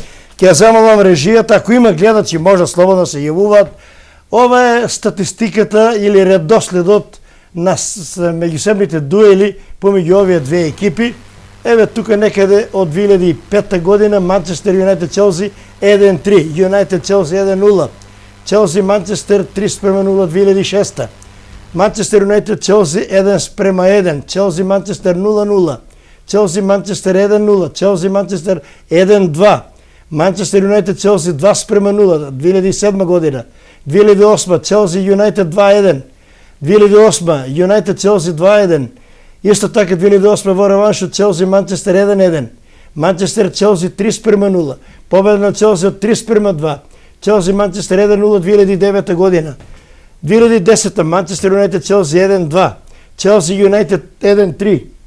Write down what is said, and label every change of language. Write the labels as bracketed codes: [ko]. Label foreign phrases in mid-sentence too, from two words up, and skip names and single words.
[mk] Ќе замолам режијата, ако има гледачи, може слободно се јавуваат. Ова е статистиката или редоследот на меѓусебните дуели помеѓу овие две екипи. Еве тука некаде од 2005 година Манчестер Юнајтед Челси 1-3, Юнајтед Челси 1-0, Челси Манчестер 3:0 2006, Манчестер Юнајтед Челси 1:1, Челси Манчестер 0-0, Челси Манчестер 1-0, Челси Манчестер 1-2, Манчестер Юнајтед Челси 2:0 2007 година, 2008 Челси Юнајтед 2-1, 2008 Юнајтед Челси 2-1, исто така 2008 во реваншот Челси Манчестер 1-1, Манчестер Челси 3:0, победа на Челси од 3:2, Челси Манчестер 1-0 2009 година, 2010 Манчестер Юнајтед Челси 1-2, Челси Юнајтед 1-3.